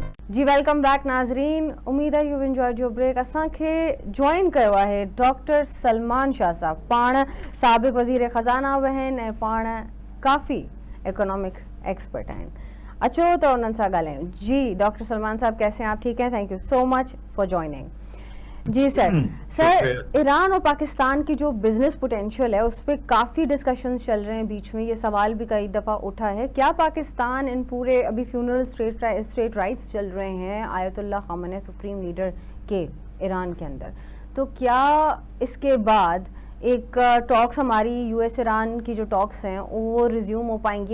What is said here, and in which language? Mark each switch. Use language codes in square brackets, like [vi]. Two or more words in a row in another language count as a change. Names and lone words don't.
[en] जी welcome back [ur] ناظرین، امید ہے [en] you enjoyed your break. [sd] असांखे जॉइन कयो आहे डॉक्टर सलमान शाह साहब। पाण साबिक़ वज़ीर ख़ज़ाना बि आहिनि ऐं पाण काफ़ी [en] economic expert [sd] आहिनि। अचो तो उन्हनि सां ॻाल्हायूं। [ur] جی ڈاکٹر سلمان صاحب، کیسے ہیں آپ? ٹھیک ہیں, [en] thank you so much for joining. [ur] جی سر، ایران اور پاکستان کی جو [en] business potential [ur] ہے اس پر کافی ڈسکشنز چل رہے ہیں بیچ میں. یہ سوال بھی کئی دفعہ اٹھا ہے، کیا پاکستان ان پورے ابھی [en] funeral state rites [ur] چل رہے ہیں آیت اللہ خامنہ ای [en] supreme leader [ur] کے ایران کے اندر، تو کیا اس کے بعد ایک ٹاکس ہماری یو ایس ایران کی جو ٹاکس ہیں وہ ریزیوم ہو پائیں گی?